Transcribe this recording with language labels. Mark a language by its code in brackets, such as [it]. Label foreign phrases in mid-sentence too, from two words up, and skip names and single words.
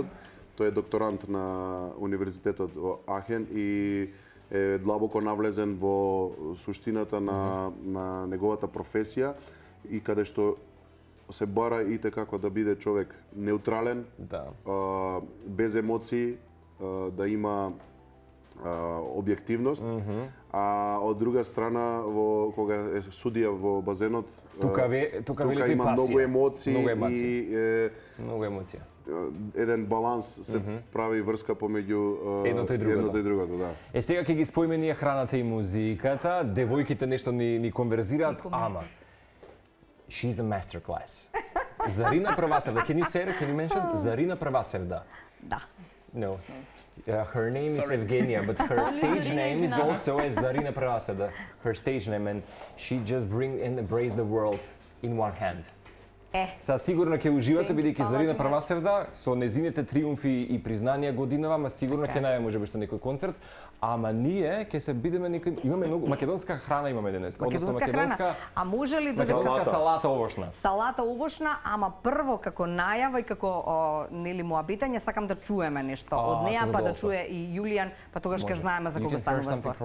[mk] Тој е докторант на универзитетот во Ахен и е длабоко навлезен во суштината на неговата професија и каде што се бара и како да биде човек неутрален, без емоции, да има објективност, а од друга страна кога е судија во базенот, тука има многу емоции и многу емоција. Еден баланс се прави врска помеѓу едното и другото, да. Сега ќе ги споиме ние храната и музиката, девојките нешто ни конверзираат, ама [en] she's a masterclass. Зарина Правасевда. Can you mention Зарина Правасевда? [mk] Да. [en] No. Her name is Evgenia, but her stage name is also as Zarina Pravasevda. Her stage name, and she just bring and embrace the world in one hand. [mk] Сега сигурно ќе уживате бидејќи Зарина Правасевда со незините триумфи и признанија годинава, ама сигурно ќе најде можеби што некој концерт, ама ние ќе се бидеме имаме многу македонска храна имаме денес, односно македонска. А може ли да салата овошна? Салата овошна, ама прво како најава и како нели моабитање сакам да чуеме нешто од неа, па да чуе и Јулијан, па тогаш ќе знаеме за кого станува збор.